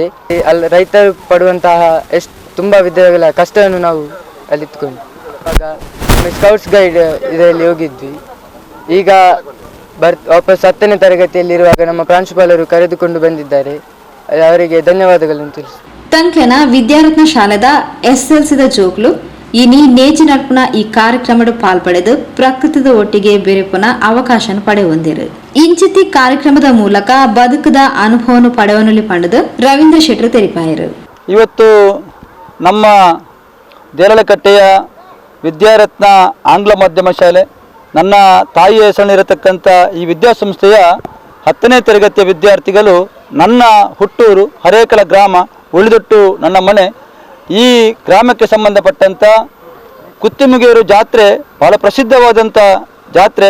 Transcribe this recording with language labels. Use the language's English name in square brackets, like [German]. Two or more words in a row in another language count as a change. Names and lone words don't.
[Kannada] ರೈತರು ಪಡುವಂತಹ ತುಂಬ ವಿಧಗಳ ಕಷ್ಟವನ್ನು ನಾವು ಅರಿತುಕೊಂಡು ಆಗ ಸ್ಕೌಟ್ಸ್ ಗೈಡ್ ಇದರಲ್ಲಿ ಹೋಗಿದ್ವಿ. ಈಗ ವಾಪಸ್ 10ನೇ ತರಗತಿಯಲ್ಲಿರುವಾಗ ನಮ್ಮ ಪ್ರಾಂಶುಪಾಲರು ಕರೆದುಕೊಂಡು ಬಂದಿದ್ದಾರೆ. ಅವರಿಗೆ ಧನ್ಯವಾದಗಳನ್ನು ತಿಳಿಸಿ. [Tulu] ತಂಕೆನ ವಿದ್ಯಾರತ್ನ ಶಾಲೆದ SLCದ ಜೋಕ್ಲು ಇನಿ ನೇಜಿ ನಡ್ಪುನ ಈ ಕಾರ್ಯಕ್ರಮದ ಪಾಲ್ಪಡೆದು ಪ್ರಕೃತಿದ ಒಟ್ಟಿಗೆ ಬೆರೆಪುನ ಅವಕಾಶ ಪಡೆಯೊಂದಿರು. ಇಂಚಿತಿ ಕಾರ್ಯಕ್ರಮದ ಮೂಲಕ ಬದುಕದ ಅನುಭವವನ್ನು ಪಡೆಯಲು ಪಡೆದು ರವೀಂದ್ರ ಶೆಟ್ಟರು ತೆರಿಪಾಯರು. [Kannada] ಇವತ್ತು ನಮ್ಮ ದೇರಳಕಟ್ಟೆಯ ವಿದ್ಯಾರತ್ನ ಆಂಗ್ಲ ಮಾಧ್ಯಮ ಶಾಲೆ, ನನ್ನ ತಾಯಿಯ ಹೆಸರಿನಿರತಕ್ಕಂಥ ಈ ವಿದ್ಯಾಸಂಸ್ಥೆಯ 10ನೇ ತರಗತಿಯ ವಿದ್ಯಾರ್ಥಿಗಳು ನನ್ನ ಹುಟ್ಟೂರು ಹರೇಕಳ ಗ್ರಾಮ, ಉಳಿದೊಟ್ಟು ನನ್ನ ಮನೆ, ಈ ಗ್ರಾಮಕ್ಕೆ ಸಂಬಂಧಪಟ್ಟಂಥ ಕುತ್ತಿಮುಗೇರು ಜಾತ್ರೆ ಬಹಳ ಪ್ರಸಿದ್ಧವಾದಂಥ ಜಾತ್ರೆ.